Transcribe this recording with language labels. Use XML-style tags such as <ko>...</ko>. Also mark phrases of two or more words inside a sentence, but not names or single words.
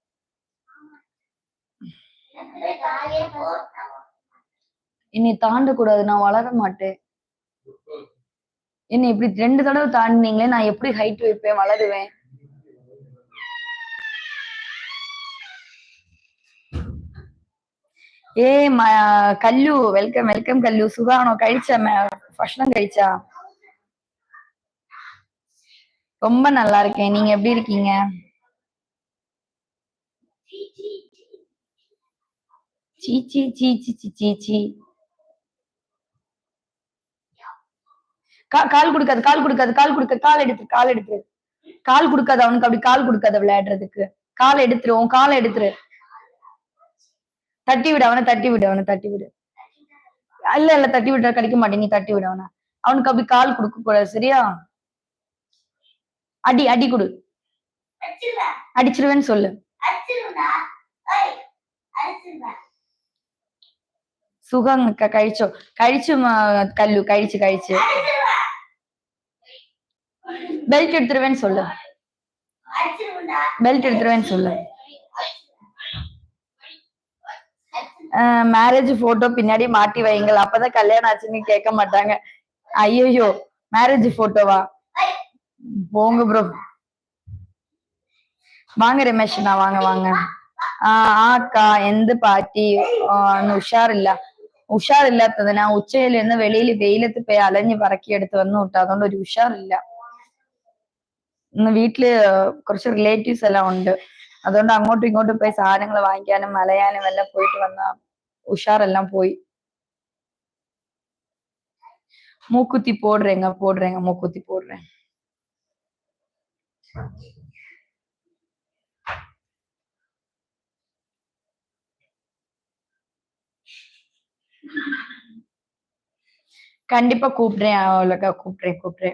<ta>என்னை தாண்ட கூடாது, நான் வளர மாட்டேன். என்னை இப்படி 2 தடவை தாண்டினீங்களே, நான் எப்படி ஹைட் வைப்பேன், வளருவேன்? ஏ கல்லு,</ta> <en>welcome welcome</en> <ta>கல்லு.</ta> <ml>சுகானோ കഴിച്ച ഭക്ഷണം കഴിச்சா?</ml> <ta>ரொம்ப நல்லா இருக்கேன். நீங்க எப்படி இருக்கீங்க? சீச்சி சீச்சி சீச்சி. கால் கொடுக்காது, கால் கொடுக்காது, கால் கொடுக்க, கால் எடுத்து, கால் எடுத்து, கால் கொடுக்காது அவனுக்கு. அப்படி கால் கொடுக்காத விளையாடுறதுக்கு. கால் எடுத்துரு, உன் காலை எடுத்துரு. தட்டி விடு அவனை, தட்டி விடு அவனை, தட்டி விடு. இல்ல இல்ல, தட்டி விட்டா கிடைக்க மாட்டேன். நீ தட்டி விடு அவனை. அவனுக்கு அப்படி கால் கொடுக்க கூடாது, சரியா? அடி அடி கொடு. அடிச்சிருவேன்னு சொல்லு.</ta> <ml>സുഖം കഴിച്ചോ? കഴിച്ചു കല്ലു, കഴിച്ചു കഴിച്ചു.</ml> <ta>பெல்ட் எடுத்துருவேன்னு சொல்லு. பெல்ட் எடுத்துருவேன்னு சொல்லு.</ta> <en>marriage photo</en> <ta>பின்னாடி மாட்டி வைங்கள், அப்பதான் கல்யாணம் ஆச்சுன்னு கேட்க மாட்டாங்க. ஐயோ, மேரேஜ் போட்டோவா? போங்க ப்ரோ.</ta> <ml>வாங்க രമേശനാ, വാങ്ങ വാങ്ങ. അക്ക എന്ത് പാറ്റി? ഉഷാറില്ല. ഉഷാറില്ലാത്തത് ഞാൻ ഉച്ചയിൽ നിന്ന് വെളിയിൽ വെയിലത്ത് പോയി അലഞ്ഞ് പറക്കിയെടുത്ത് വന്നു വിട്ടു. അതുകൊണ്ട് ഒരു ഉഷാറില്ല. ഇന്ന് വീട്ടില് കുറച്ച് റിലേറ്റീവ്സ് എല്ലാം ഉണ്ട്. അതുകൊണ്ട് അങ്ങോട്ടും ഇങ്ങോട്ടും പോയി സാധനങ്ങൾ വാങ്ങിക്കാനും അലയാനും എല്ലാം പോയിട്ട് വന്ന ഉഷാറെല്ലാം പോയി.</ml> <ta>മൂക്കുത്തി போடுறேங்க போடுறேங்க, மூக்குத்தி போடுறேன். கண்டிப்பா கூப்பிடுறேன் அவ்வளோக்கா, கூப்பிடுறேன் கூப்பிடுறேன்.</ta>